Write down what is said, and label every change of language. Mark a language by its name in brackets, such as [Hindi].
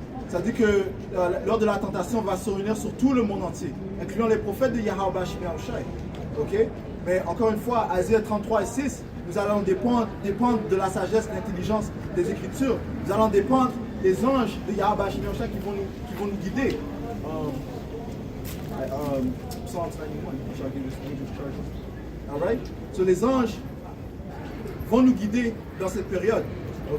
[French] Ça dit que lors de la tentation, on va se réunir sur tout le monde entier, incluant les prophètes de Yahweh Ba'ashim Yahweh Shai, ok? Mais encore une fois, Isaïe 33 et 6, nous allons dépendre de la sagesse, de l'intelligence des Écritures. Nous allons dépendre des anges de Yahweh Ba'ashim Yahweh Shai qui vont nous guider. [English] Psalm 91, shall give his angels charge. All right? [French] So les anges vont nous guider dans cette période, ok?